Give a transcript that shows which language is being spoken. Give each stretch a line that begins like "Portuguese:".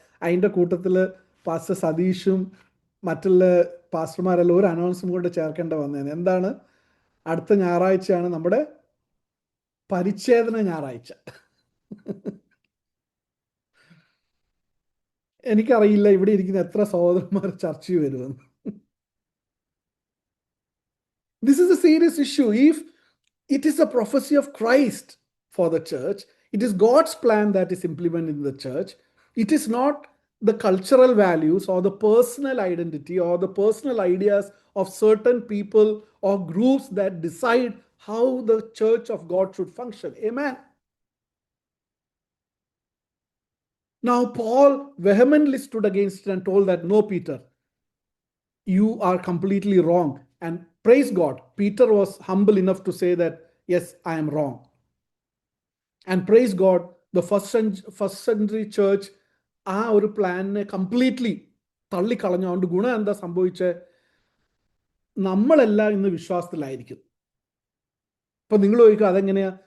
Malayalam: അതിൻ്റെ കൂട്ടത്തിൽ പാസ്റ്റർ സതീഷും മറ്റുള്ള പാസ്റ്റർമാരെല്ലാം ഒരു അനൗൺസും കൊണ്ട് ചേർക്കേണ്ട വന്നേനെ. എന്താണ്? അടുത്ത ഞായറാഴ്ചയാണ് നമ്മുടെ പരിച്ഛേദന ഞായറാഴ്ച. എനിക്കറിയില്ല ഇവിടെ ഇരിക്കുന്ന എത്ര സഹോദരന്മാർ ചർച്ചയിൽ വരുമെന്ന്.
English: This is a serious issue. If it is a prophecy of Christ for the church, it is God's plan that is implemented in the church. It is not the cultural values or the personal identity or the personal ideas of certain people or groups that decide how the church of God should function. Amen. Now, Paul vehemently stood against it and told that, no, Peter, you are completely wrong. And praise God, Peter was humble enough to say that, yes, I am wrong. And praise God, the first century church
Malayalam: ആ ഒരു പ്ലാനിനെ completely തള്ളിക്കളഞ്ഞുകൊണ്ട് ഗുണം എന്താ സംഭവിച്ചത്? നമ്മളെല്ലാം ഇന്ന് വിശ്വാസത്തിലായിരിക്കും. ഇപ്പം നിങ്ങൾ ചോദിക്കുക അതെങ്ങനെയാ?